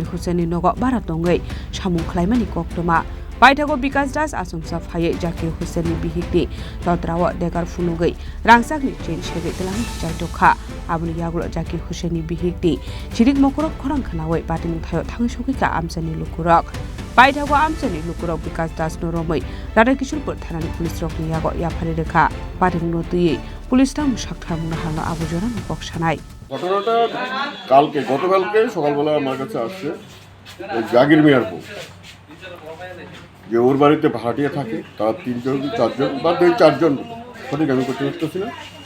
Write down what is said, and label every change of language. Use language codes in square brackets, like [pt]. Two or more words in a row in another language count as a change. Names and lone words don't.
[trp] Hussain nogo barat tongai samung khlaimani koktoma paithago Bikash das asumsa phaye Jakir Hussain Bihikni Totra wo Degar Phunugwi Rangchakni Chini Segwi Twlangnani chaitokha abuni yagulo Jakir Hussain Bihikni chirik mokorok Khorang khanawai pating thayo thangshokika amchani lukurok paithago amchani lukurok Bikash das no romai data Kishulpur thanani police rokni yago yapari rekha pating no tuyi পুলিশ টাম সাক্ষাৎ হানো আবুজরা নিপক সানাই [bn] ঘটনাটা গতকালকে সকালবেলা আমার কাছে আসছে ওই জাগির মিয়ার বউ যে ওর বাড়িতে ভাড়াটিয়া থাকে তার 3জন 4জন বা 4জন সঠিক আমি করতে পারতেছি না